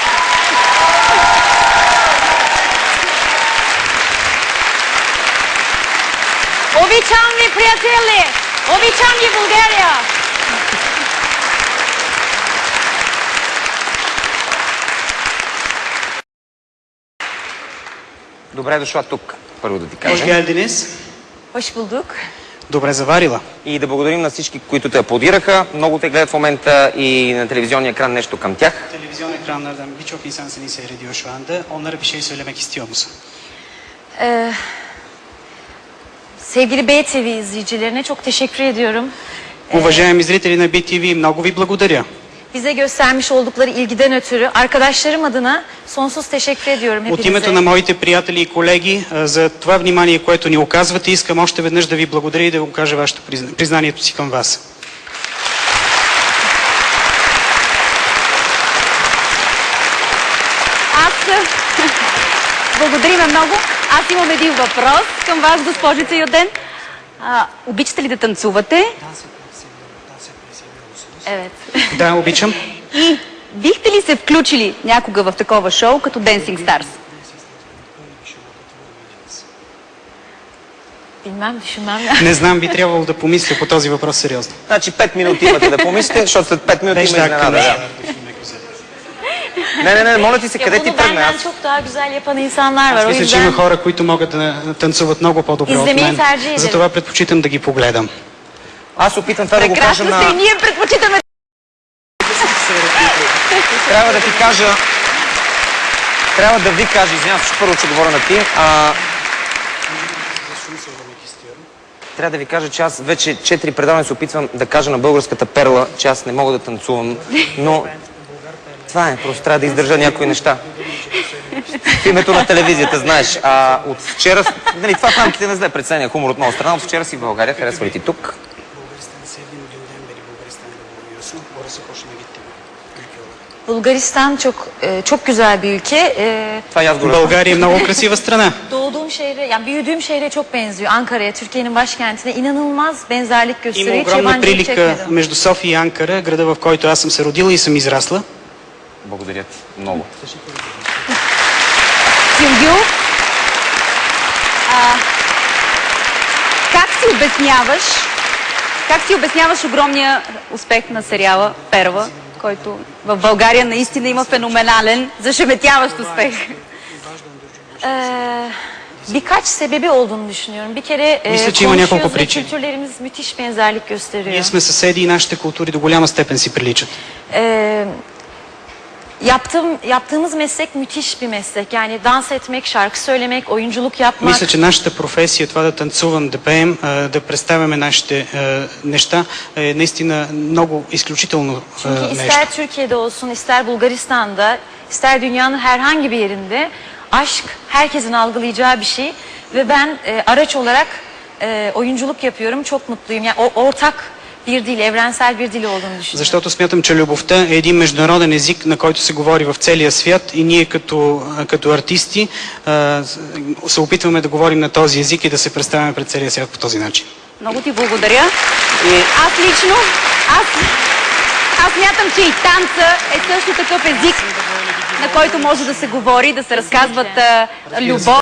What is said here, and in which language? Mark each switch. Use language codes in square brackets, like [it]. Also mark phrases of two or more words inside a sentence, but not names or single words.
[bg] Обичам ви, приятели! Обичам ви, България! Добре дошла тук. първо да ти кажем. [tr] Hoş geldiniz. Hoş bulduk. [bg] Добре заварила. И да благодарим на всички, които те аплодираха. Много те гледат в момента и на телевизионния екран нещо към тях. [tr] Televizyon ekranlardan birçok insan seni seyrediyor şu anda. Onlara bir şey söylemek istiyor musun? Sevgili BTV izleyicilerine çok teşekkür ediyorum. [bg] Уважаеми зрители на BTV, много ви благодаря. [tr] Bize göstermiş oldukları ilgiden ötürü arkadaşlarım adına sonsuz teşekkür ediyorum [bg] От името [tr] hepinize. [bg] на моите приятели и колеги, за това внимание, което ни оказвате, искам още веднъж да ви благодаря и да го кажа вашето признанието си към вас. Благодарим много. Аз имам един въпрос към вас, госпожица Йоден. Обичате ли да танцувате? [tr] Evet. [bg] Да, обичам. И бихте ли се включили някога в такова шоу като Dancing Stars? [tr] Bilmem, düşünmem. [bg] Не знам, би трябвало да помисля по този въпрос сериозно. Значи 5 минути имате да помислите, защото след 5 минути [tr] Beş [bg] има [tr] dakika. [bg] изненада. Да. Не, моля ти се, [tr] Ya [bg] къде [tr] bunu [bg] ти тръгна? [tr] benden [bg] Аз [tr] çok daha güzel yapan insanlar var. [bg] Аз [tr] O [bg] мисля, че има [tr] yüzden [bg] хора, които могат да танцуват много по-добре от [tr] Излемей [bg] мен. [tr] tercih ederim. [bg] Затова предпочитам да ги погледам. Аз опитвам това да го кажа Прекрасно сте и на... ние предпочитаме. Трябва да ти кажа... Трябва да ви кажа, извинявам се, че първо ще говоря на ти. Трябва да ви кажа, че аз вече 4 предавания се опитвам да кажа на българската перла, че аз не мога да танцувам, но това е, просто трябва да издържа някои неща. В името на телевизията, знаеш. От вчера, нали, това в рамките на зле преценя хумор от моя страна, от вчера си в България, харесва ли ти тук? [tr] Bulgaristan çok güzel bir ülke. [bg] Това и аз го разбрах. България е много красива страна. [tr] Doğduğum şehre, yani büyüdüğüm şehre çok benziyor. Ankara'ya, Türkiye'nin başkentine inanılmaz benzerlik [bg] Има [tr] gösteriyor. Hiç [bg] огромна [tr] yabancılık [bg] прилика [tr] çekmedim. [bg] между София и Анкара, града, в който аз съм се родила и съм израсла. Благодаря ти много. Сюнгю, как си обясняваш огромния успех на сериала Перва, който в България наистина има феноменален, зашеметяващ успех? [tr] Birkaç sebebi olduğunu düşünüyorum. Bir kere [bg] Mисля, че има няколко [tr] konuşuyoruz ve [bg] причини. [tr] kültürlerimiz müthiş benzerlik gösteriyor. [bg] Ние сме съседи и нашите култури до голяма степен си приличат. [tr] Ee, yaptığımız meslek müthiş bir meslek. Yani dans etmek, şarkı söylemek, oyunculuk yapmak. [bg] Мисля, че нашата професия, това да танцувам, да пеем, да представяме нашите неща е наистина много изключително [tr] Çünkü [bg] нещо. [tr] ister Türkiye'de olsun, ister Bulgaristan'da, ister dünyanın herhangi bir yerinde aşk herkesin algılayacağı bir şey. Ve ben araç olarak oyunculuk yapıyorum. Çok mutluyum. Yani ortak bir dil, evrensel bir dil olduğunu düşünüyorum. [bg] Защото смятам, че любовта е един международен език, на който се говори в целия свят и ние като артисти се опитваме да говорим на този език и да се представяме пред целия свят по този начин. Много ти благодаря. И Аз лично, аз мятам, че и танца е също такъв език, на който може да се говори, да се разказват любов.